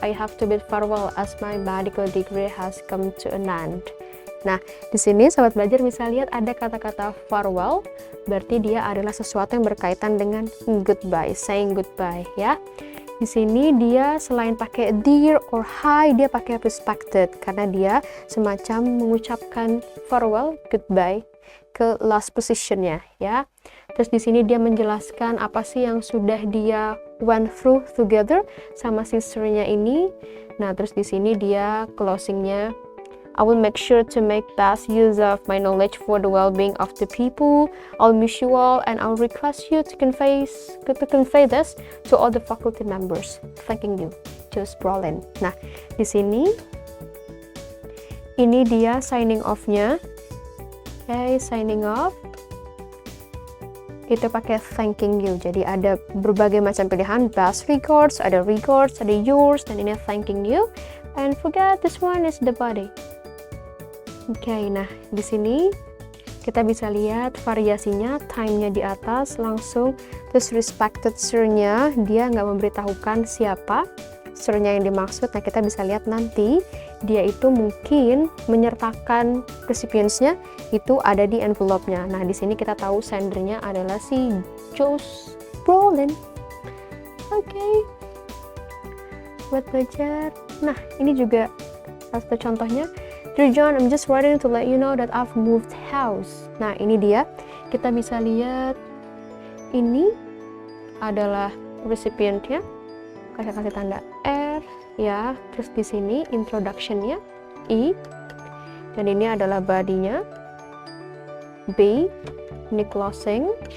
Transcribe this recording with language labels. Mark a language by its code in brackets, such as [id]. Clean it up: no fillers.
[en] I have to bid farewell as my medical degree has come to an end. [id] Nah, di sini sahabat belajar bisa lihat ada kata-kata farewell, berarti dia adalah sesuatu yang berkaitan dengan goodbye, saying goodbye ya. Di sini dia selain pakai dear or hi, dia pakai respected karena dia semacam mengucapkan farewell, goodbye ke last positionnya ya. Terus di sini dia menjelaskan apa sih yang sudah dia went through together sama sisternya ini. [en] Nah, terus di sini dia closingnya, I will make sure to make best use of my knowledge for the well-being of the people. I'll miss you all and I'll request you to convey this to all the faculty members. Thanking you, Josh Brolin. [id] Nah, di sini ini dia signing off-nya. Oke, signing off. Itu pakai thanking you. Jadi ada berbagai macam pilihan, best regards, ada yours, dan ini thanking you. [en] And forget this one is the body. [id] Oke, nah di sini kita bisa lihat variasinya, time-nya di atas langsung, terus respected sir-nya dia nggak memberitahukan siapa sir-nya yang dimaksud. Nah, kita bisa lihat nanti dia itu mungkin menyertakan recipients-nya itu ada di envelope-nya. Nah, di sini kita tahu sender-nya adalah si Josh Brolin. Oke. Buat belajar. Nah, ini juga salah satu contohnya. [en] Dear John, I'm just writing to let you know that I've moved house. [id] Nah, ini dia. Kita bisa lihat ini adalah recipient-nya. Kasih tanda R ya. Terus di sini introduction-nya I. Dan ini adalah body-nya B. Ini closing.